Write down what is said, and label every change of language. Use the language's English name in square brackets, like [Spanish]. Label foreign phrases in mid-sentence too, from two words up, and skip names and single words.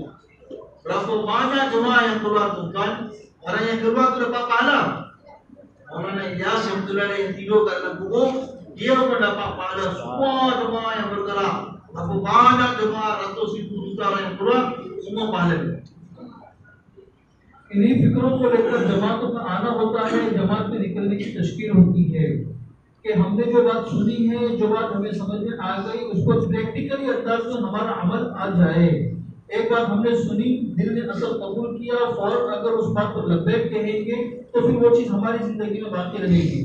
[Malay] Berapa banyak jemaah yang keluar tuan-tuan? Orang yang keluar itu dapat pahala. Orang Ilyas yang betul yang tidur kat dalam kubur, dia pun dapat pahala. Semua jemaah yang bergerak, berapa banyak jemaah, ratus ribu juta orang yang keluar, semua pahala dia. [Hindi] इन्हीं फिक्रों को लेकर जमातों का आना होता है, जमात में निकलने की तशकील होती है कि हमने जो बात सुनी है, जो बात हमें समझ में आ गई, उसको प्रैक्टिकली अंदाज में हमारा अमल आ जाए। एक बात हमने सुनी, दिल ने असर कबूल किया, फौरन अगर उस बात को लब्बैक कहेंगे तो फिर वो चीज हमारी जिंदगी में बाकी रहेगी।